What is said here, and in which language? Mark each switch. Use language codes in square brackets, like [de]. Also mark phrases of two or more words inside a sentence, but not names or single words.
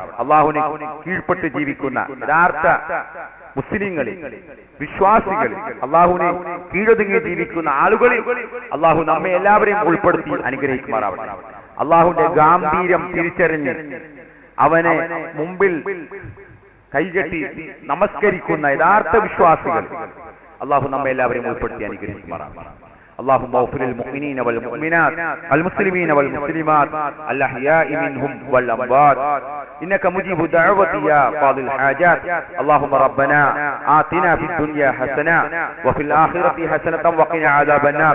[ml] അള്ളാഹുവിനെ കീഴ്പ്പെട്ട് ജീവിക്കുന്ന യഥാർത്ഥ മുസ്ലിങ്ങളിൽ, വിശ്വാസികളിൽ, അള്ളാഹുവിനെ കീഴൊതുങ്ങി ജീവിക്കുന്ന ആളുകളിൽ അള്ളാഹു നമ്മെ എല്ലാവരെയും ഉൾപ്പെടുത്തി അനുഗ്രഹിക്കുമാറാവട്ടെ. അള്ളാഹുവിന്റെ ഗാംഭീര്യം തിരിച്ചറിഞ്ഞ് അവനെ മുമ്പിൽ കൈകെട്ടി നമസ്കരിക്കുന്ന യഥാർത്ഥ വിശ്വാസികൾ അള്ളാഹു നമ്മെ എല്ലാവരെയും ഉൾപ്പെടുത്തി അനുഗ്രഹിക്കുമാറാവട്ടെ. [ar] اللهم اغفر للمؤمنين والمؤمنات المسلمين والمسلمات الأحياء منهم والأموات إنك مجيب الدعوة يا قاضي الحاجات. اللهم ربنا آتنا في الدنيا حسنة وفي الآخرة حسنة وقنا عذاب النار.